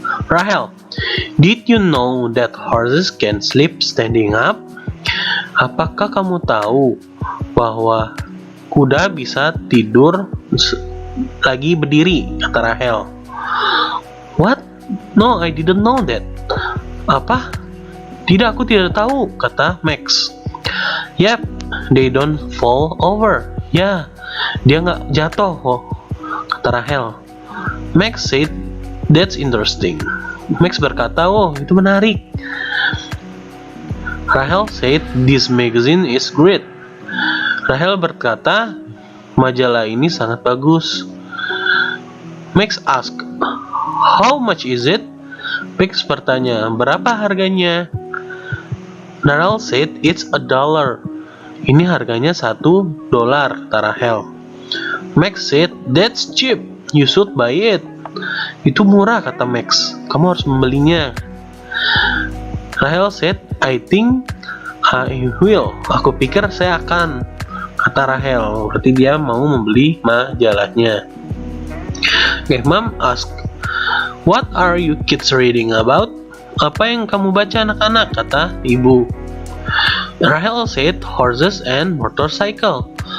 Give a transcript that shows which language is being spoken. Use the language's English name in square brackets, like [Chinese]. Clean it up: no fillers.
[English] Rahel, did you know that horses can sleep standing up? [Indonesian] Apakah kamu tahu bahwa kuda bisa tidur lagi berdiri? Kata Rahel. [English] What? No, I didn't know that. [Indonesian] Apa? Tidak, aku tidak tahu, kata Max. [English] Yep, they don't fall over. [Indonesian] Ya, dia nggak jatuh, kata Rahel. [English] Max said, that's interesting. [Indonesian] Max berkata, oh, itu menarik. [English] Rahel said, this magazine is great. [Indonesian] Rahel berkata, majalah ini sangat bagus. [English] Max asked, how much is it? [Indonesian] Max bertanya, berapa harganya? [English] Rahel said, it's $1. [Indonesian] Ini harganya $1, kata Rahel. [English] Max said, that's cheap. You should buy it. [Indonesian] Itu murah, kata Max. Kamu harus membelinya. [English] Rahel said, I think I will. [Indonesian] Aku pikir saya akan, kata Rahel. Berarti dia mau membeli majalahnya. [English] Mom asked, what are you kids reading about? [Indonesian] Apa yang kamu baca anak-anak, kata ibu. [English] Rahel said, horses and motorcycle.